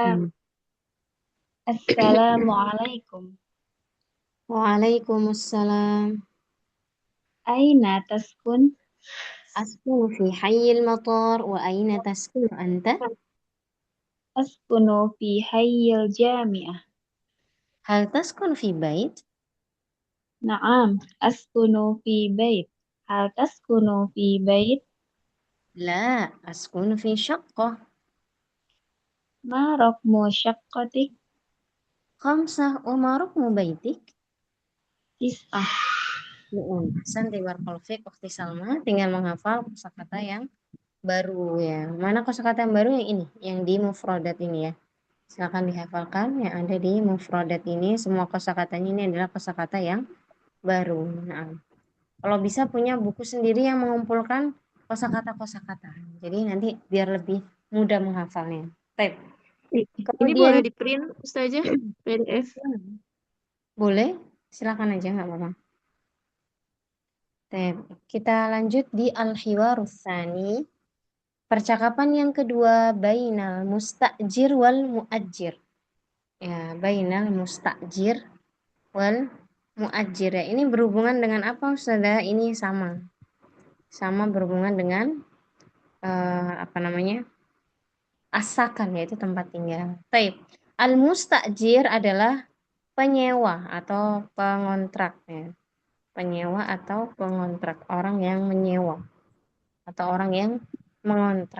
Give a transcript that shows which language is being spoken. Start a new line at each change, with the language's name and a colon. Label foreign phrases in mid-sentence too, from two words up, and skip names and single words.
Arabic: Assalamualaikum. Waalaikumsalam. أين تسكن? أسكن في حي المطار وأين تسكن أنت? أسكن في حي الجامعة. هل تسكن في بيت? نعم، أسكن في بيت. هل تسكن في بيت? لا، أسكن في شقة. ما رقم شقتك? خمسة وما رقم بيتك? 9.
Indonesian: Santai
Arabic: بارك الله فيك
Indonesian: Ukhti Salma, tinggal menghafal kosakata yang baru ya. Mana kosakata yang baru yang ini, yang di mufradat ini ya. Silakan dihafalkan yang ada di mufradat ini. Semua kosakatanya ini adalah kosakata yang baru. Nah, kalau bisa punya buku sendiri yang mengumpulkan kosakata-kosakata. Jadi nanti biar lebih mudah menghafalnya. Baik. Ini Kemudian boleh di print Ustazah? PDF. boleh, silakan aja nggak apa-apa. Baik, kita lanjut di
Arabic: الحوار الثاني.
Indonesian: Percakapan yang kedua
Arabic: بين المستأجر والمؤجر.
Indonesian: Ya,
Arabic: بين المستأجر والمؤجر
Indonesian: ya. Ini berhubungan dengan apa Ustazah? Ini sama berhubungan dengan apa namanya? Asakan yaitu tempat tinggal. Taib. Al-mustajir adalah penyewa atau pengontrak ya. Penyewa atau pengontrak, orang yang menyewa atau orang yang mengontrak.